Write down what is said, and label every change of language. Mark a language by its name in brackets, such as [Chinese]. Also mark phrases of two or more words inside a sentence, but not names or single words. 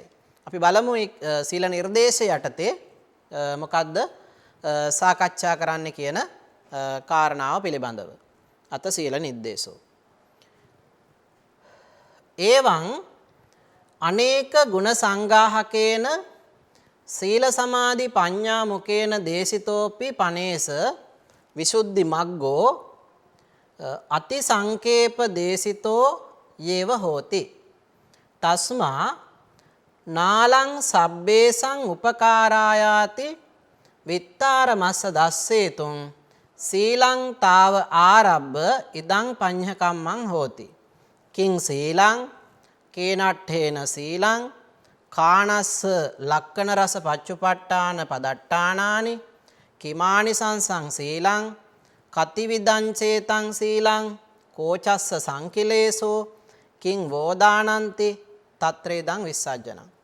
[Sinhala] අපි බලමු සීල නිර්දේශය යටතේ මොකද්ද සාකච්ඡා කරන්න කියන කාරණාව පිළිබඳව. [Pali] අත සීල නිर्देशෝ. එවං අනේක ගුණ සංගාහකේන සීල සමාධි පඤ්ඤා මුකේන දේශිතෝපි පනේස විසුද්ධි මග්ගෝ අති සංකේප දේශිතෝ යේව හෝති. තස්මා නාලං සබ්බේසං උපකාරායාති විත්තාරමස්ස දස්සේතුං සීලං තාව ආරබ්බ ඉදං පඤ්ඤකම්මං හෝති. කිං සීලං කේනට්ඨේන සීලං කාණස්ස ලක්කන රස පච්චුපට්ඨාන පදට්ඨානානි කිමානිසංසං සීලං කතිවිදං චේතං සීලං කෝචස්ස සංකිලේසෝ කිං වෝදානන්ති තත්‍රේදං විස්සජ්ජනං.